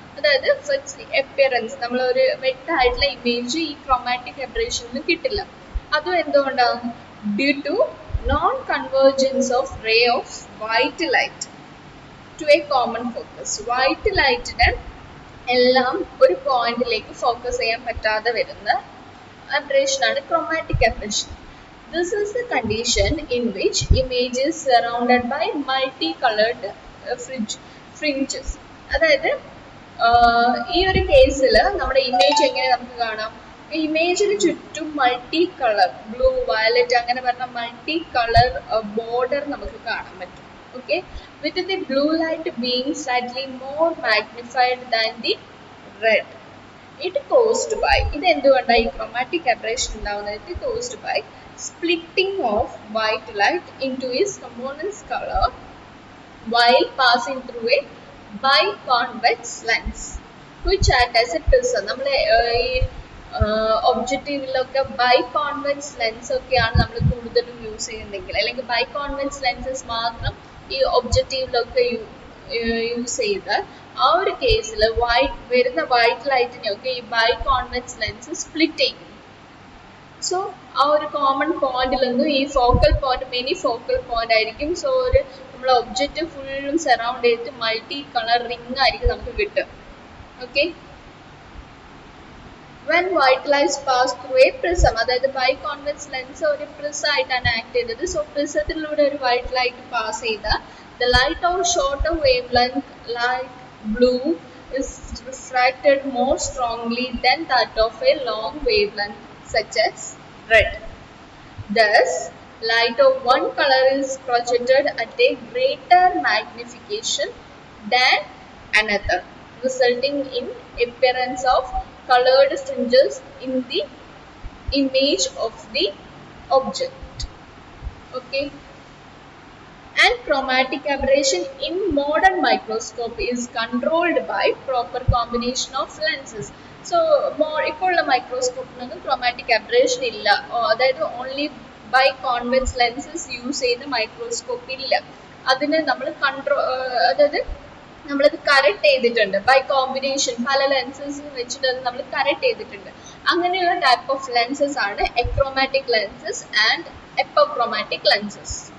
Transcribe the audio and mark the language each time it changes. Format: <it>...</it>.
<ml>അതായത് first appearance നമ്മളൊരു വ്യക്തമായിട്ടുള്ള ഇമേജ് ഈ ക്രോമാറ്റിക് അബ്രേഷനിൽ കിട്ടില്ല. അതും എന്തുകൊണ്ടാണ്?</ml> <en>Due to non convergence of ray of white light to a common focus.</en> <ml>White ലൈറ്റിന് എല്ലാം ഒരു പോയിന്റിലേക്ക് ഫോക്കസ് ചെയ്യാൻ പറ്റാതെ വരുന്ന aberration ആണ് chromatic aberration.</ml> <en>This is the condition in which image is surrounded by multicolored fringes.</en> <ml>അതായത് ഈ ഒരു കേസിൽ നമ്മുടെ ഇമേജ് എങ്ങനെ നമുക്ക് കാണാം? ഇമേജിന് ചുറ്റും മൾട്ടി കളർ ബ്ലൂ വയലറ്റ് അങ്ങനെ പറഞ്ഞ മൾട്ടി കളർ ബോർഡർ നമുക്ക് കാണാൻ പറ്റും.</ml> <en>Okay, with the blue light being slightly more magnified than the red. It caused by,</en> <ml>ഇത് എന്തുകൊണ്ടാണ് ഈ ക്രോമാറ്റിക് അബ്രേഷൻ ഉണ്ടാവുന്നത്?</ml> <en>It caused by splitting of white light into its components color while passing through a biconvex lens which act as a prism.</en> <ml>നമ്മൾ ഈ ഒബ്ജക്റ്റീവിലൊക്കെ biconvex lens ഒക്കെയാണ് നമ്മൾ കൂടുതലും use ചെയ്യുന്നതെങ്കിൽ, അല്ലെങ്കിൽ ബൈകോൺവെക്സ് ലെൻസസ് മാത്രം ഈ ഒബ്ജക്റ്റീവിലൊക്കെ യൂസ് ചെയ്താൽ ആ ഒരു കേസിൽ വരുന്ന വൈറ്റ് ലൈറ്റിനെയൊക്കെ ഈ ബൈകോൺവെക്സ് ലെൻസ് സ്പ്ലിറ്റ് ചെയ്യും. സോ ആ ഒരു കോമൺ പോയിന്റിൽ നിന്നും ഈ focal point many focal point ആയിരിക്കും. സോ ഒരു നമ്മളെ ഒബ്ജക്റ്റ് ഫുള്ളും സറൗണ്ട് ചെയ്തിട്ട് മൾട്ടി കളർ റിംഗ് ആയിരിക്കും നമുക്ക് കിട്ടുക. Okay,</ml> <en>when white light pass through a prism,</en> <ml>അതായത് ബൈകോൺവെക്സ് ലെൻസ് ഒരു പ്രിസം ആയിട്ടാണ് ആക്ട് ചെയ്തത്. സോ പ്രിസത്തിലൂടെ ഒരു വൈറ്റ് ലൈറ്റ് പാസ് ചെയ്താൽ</ml> <en>the light of shorter wavelength like blue is refracted more strongly than that of a long wavelength such as red. Thus, light of one color is projected at a greater magnification than another, resulting in appearance of colored fringes in the image of the object. Okay. And chromatic aberration in modern microscope is controlled by proper combination of lenses.</en> <ml>So ഇപ്പോഴുള്ള മൈക്രോസ്കോപ്പിനൊന്നും chromatic aberration ഇല്ല. അതായത് only by convex lenses use ചെയ്യുന്ന microscope ഇല്ല. അതിന് നമ്മൾ അതായത് നമ്മളത് correct ചെയ്തിട്ടുണ്ട് ബൈ കോമ്പിനേഷൻ. പല ലെൻസസ് വെച്ചിട്ട് അത് നമ്മൾ കറക്റ്റ് ചെയ്തിട്ടുണ്ട്. അങ്ങനെയുള്ള ടൈപ്പ് ഓഫ് ലെൻസസ് ആണ് എക്രോമാറ്റിക് ലെൻസസ് ആൻഡ് എപ്പോക്രോമാറ്റിക് ലെൻസസ്.</ml>